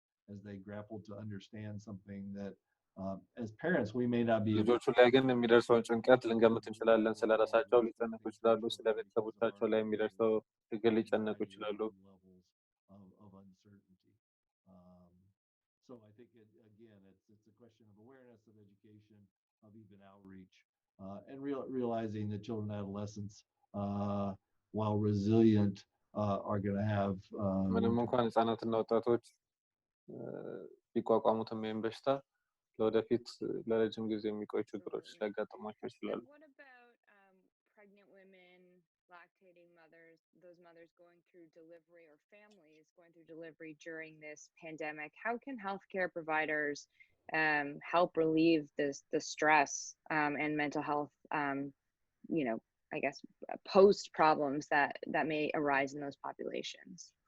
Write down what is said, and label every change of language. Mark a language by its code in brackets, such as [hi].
[en] as they grapple to understand something that As parents, we may not be able [am] ልጆቹ ላይ ግን የሚደርሰውን ጭንቀት ልንገምት እንችላለን። ስለራሳቸው ሊጨነቁ ይችላሉ። ስለ ቤተሰቦቻቸው ላይ የሚደርሰው ችግር ሊጨነቁ ይችላሉ። [en] of uncertainty. Um, so I think again, it's a question of awareness, of education, of even outreach, and realizing that children and adolescents, while resilient, are going to have [am] ምንም እንኳን ህጻናትና ወጣቶች ቢቋቋሙትም ይህን በሽታ ለወደፊት ለረጅም ጊዜ የሚቆዩ ችግሮች ሊያጋጥሟቸው ይችላሉ። [en] What about pregnant women, lactating mothers, those mothers going through delivery or families going through delivery during this pandemic? How can healthcare providers help relieve the stress and mental health, I guess, post problems that may arise in those populations?